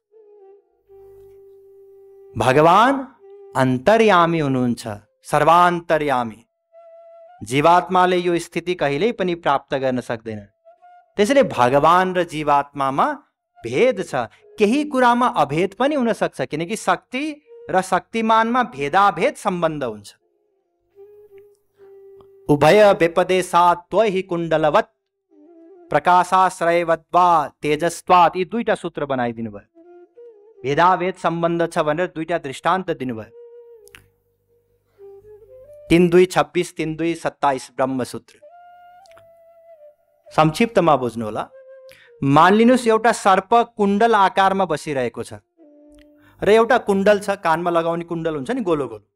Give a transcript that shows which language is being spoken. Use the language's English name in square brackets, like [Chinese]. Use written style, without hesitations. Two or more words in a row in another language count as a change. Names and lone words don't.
[Nepali] भगवान अन्तर्यामी हुनुहुन्छ, सर्वान्तर्यामी। जीवात्माले यो स्थिति कहिल्यै पनि प्राप्त गर्न सक्दैन। त्यसैले भगवान र जीवात्मामा भेद छ। केही कुरामा अभेद पनि हुन सक्छ, किनकि शक्ति र शक्तिमानमा भेदाभेद सम्बन्ध हुन्छ। [Sanskrit] उभय व्यपदेशात् त्वहि कुण्डलवत् प्रकाशाश्रयवद्वा तेजस्वात्, [Nepali] यी दुईटा सूत्र बनाइदिनु भयो। भेदाभेद सम्बन्ध छ भनेर दुईटा दृष्टान्त दिनुभयो। 3:2-26, 3:2-27 ब्रह्मसूत्र। संक्षिप्तमा बुझ्नु होला। मानिलिनुस् एउटा सर्प कुण्डल आकारमा बसिरहेको छ र एउटा कुण्डल छ, कानमा लगाउने कुण्डल हुन्छ नि, गोलो गोलो।